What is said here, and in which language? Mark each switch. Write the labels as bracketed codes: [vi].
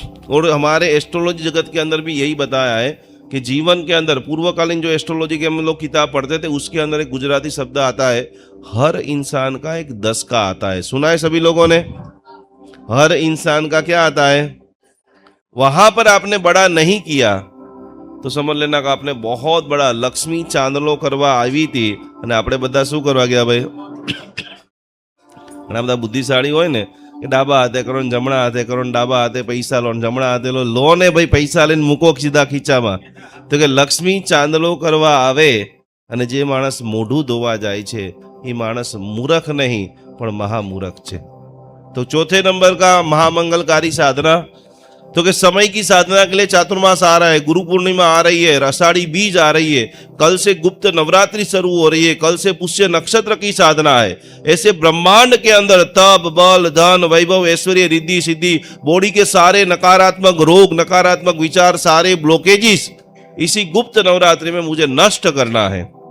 [hi] और हमारे एस्ट्रोलॉजी जगत के अंदर भी यही बताया है कि जीवन के अंदर पूर्वकालीन जो एस्ट्रोलॉजी के हम लोग किताब पढ़ते थे, उसके अंदर एक गुजराती शब्द आता है, हर इंसान का एक दशका आता है। सुना है सभी लोगों ने? हर इंसान का क्या आता है? वहां पर आपने बड़ा नहीं किया तो समझ लेना कि आपने बहुत बड़ा लक्ष्मी चांदलो करवा [gu] આવી હતી અને આપણે બધા શું કરવા ગયા ભાઈ? ઘણા બધા બુદ્ધિશાળી હોય ને કે ડાબા હાથે કરો ને જમણા હાથે કરો ને ડાબા હાથે પૈસા લો ને જમણા હાથે લો ને ભાઈ પૈસા લઈને મૂકો સીધા ખીચામાં। તો કે લક્ષ્મી ચાંદલો કરવા આવે અને જે માણસ મોઢું ધોવા જાય છે એ માણસ મૂર્ખ નહીં પણ મહામૂર્ખ છે। [hi] तो चौथे नंबर का महामंगलकारी साधना, तो कि समय की साधना के लिए चातुर्मास आ रहा है, गुरु पूर्णिमा आ रही है, आषाढ़ी बीज आ रही है, कल से गुप्त नवरात्रि शुरू हो रही है, कल से पुष्य नक्षत्र की साधना है। ऐसे ब्रह्मांड के अंदर तप, बल, धन, वैभव, ऐश्वर्य, रिद्धि, सिद्धि, बॉडी के सारे नकारात्मक रोग, नकारात्मक विचार, सारे ब्लॉकेजेस इसी गुप्त नवरात्रि में मुझे नष्ट करना है।